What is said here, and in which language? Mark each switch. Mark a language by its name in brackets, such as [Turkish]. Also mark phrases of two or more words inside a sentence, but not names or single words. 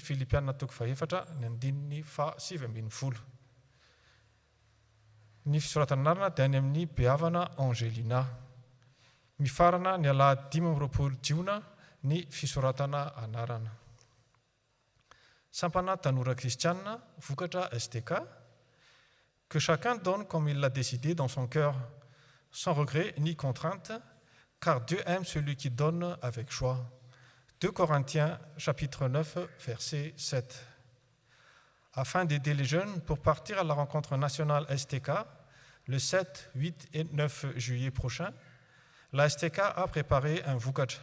[Malagasy] Filipianina 4:7-7. Ny fisoratana anarana dia any amin'ny behavana Angelina. Mifarana ny alahady 5 jiona ny fisoratana anarana. Sampana tanora kristiana, vokatra STK. [French] Que chacun donne comme il l'a décidé dans son cœur, sans regret ni contrainte, car Dieu aime celui qui donne avec joie. 2 Corinthiens chapitre 9, verset 7. Afin d'aider les jeunes pour partir à la rencontre nationale STK, le 7, 8 et 9 juillet prochain, la STK a préparé un voukat.